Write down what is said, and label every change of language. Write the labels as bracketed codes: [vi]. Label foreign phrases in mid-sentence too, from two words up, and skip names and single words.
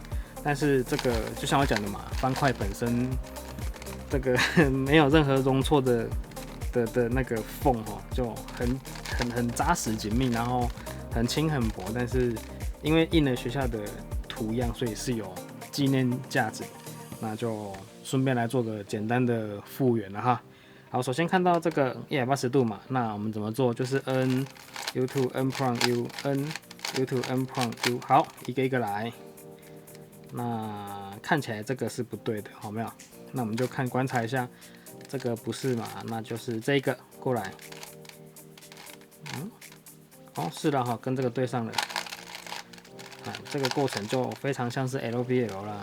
[zh] 但是这个就像我讲的嘛，方块本身这个没有任何容错的那个缝哦，就很扎实紧密，然后很轻很薄，但是因为印了学校的图样，所以是有纪念价值。那就顺便来做个简单的复原了哈。好，首先看到这个180度嘛，那我们怎么做？就是 [en] N U2 N prime U N U2 N prime U， [zh] 好，一个一个来。那看起来这个是不对的，好没有？那我们就观察一下，这个不是嘛？那就是这个过来。哦，是的哈，跟这个对上了。这个过程就非常像是 LBL 啦。